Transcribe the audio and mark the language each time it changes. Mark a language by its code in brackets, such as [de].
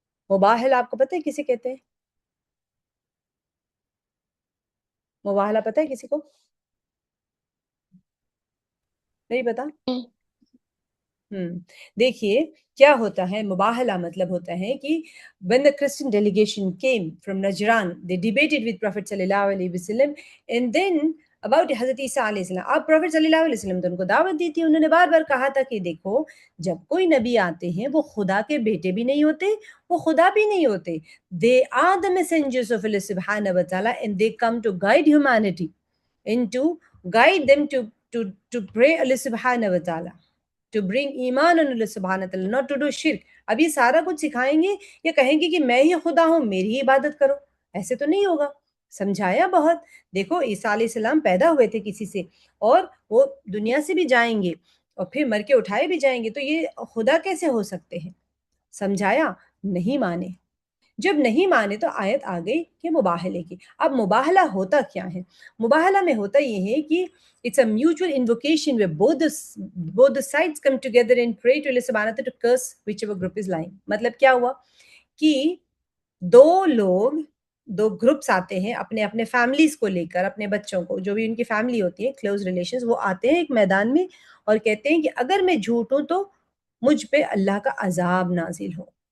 [ur] مباہل آپ کو پتہ ہے کسے کہتے ہیں؟ مباہلہ پتہ ہے کسی کو؟ نہیں پتا؟ دیکھیے کیا ہوتا ہے، مباہلہ مطلب ہوتا ہے کہ [en] when the Christian delegation came from Najran, they debated with Prophet sallallahu alaihi wasallam, and then [ur] about حضرت عیسیٰ علیہ السلام. اب پروفٹ صلی اللہ علیہ وسلم تو ان کو دعوت دی تھی. انہوں نے بار بار کہا تھا کہ دیکھو جب کوئی نبی آتے ہیں وہ خدا کے بیٹے بھی نہیں ہوتے, وہ خدا بھی نہیں ہوتے. [en] They are the messengers of Allah subhanahu wa ta'ala and they come to guide humanity and to guide them to pray Allah subhanahu wa ta'ala, to bring ایمان on Allah subhanahu wa ta'ala, not to do shirk. [ur] اب یہ سارا کچھ سکھائیں گے یا کہیں گے کہ میں ہی خدا ہوں میری ہی عبادت کرو, ایسے تو نہیں ہوگا. سمجھایا بہت. دیکھو عیسیٰ علیہ السلام پیدا ہوئے تھے کسی سے اور وہ دنیا سے بھی جائیں گے اور پھر مر کے اٹھائے بھی جائیں گے, تو یہ خدا کیسے ہو سکتے ہیں؟ سمجھایا, نہیں مانے. جب نہیں مانے تو آیت آ گئی کہ مباہلے کی. اب مباہلہ ہوتا کیا ہے؟ مباہلہ میں ہوتا یہ ہے کہ [en] it's a mutual invocation where both the sides come together and pray to Allah subhanahu wa ta'ala to curse whichever group is lying. [ur] مطلب کیا ہوا کہ دو گروپس آتے ہیں اپنے اپنے فیملیز کو لے کر, اپنے بچوں کو, جو بھی ان کی فیملی ہوتی ہے کلوز ریلیشنز, وہ آتے ہیں ایک میدان میں اور کہتے ہیں کہ اگر میں جھوٹ ہوں تو مجھ پہ اللہ کا عذاب نازل ہو.